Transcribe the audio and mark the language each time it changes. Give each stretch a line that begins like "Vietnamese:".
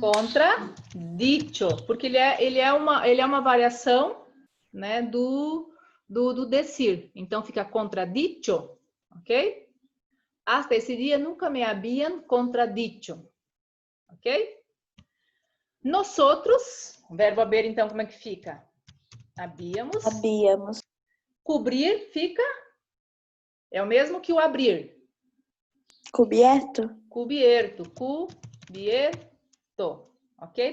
Portuguese: Contradicho, porque ele é uma variação, né, do decir. Então fica contradicho, ok?
Spanish: Hasta
Portuguese: esse dia
Spanish: nunca me habían contradicho, ok?
Portuguese: Nosotros, o verbo haber, então, como é que fica? Habíamos. Cobrir fica? É o mesmo que o abrir.
Spanish: Cubierto. Cubierto. Ok?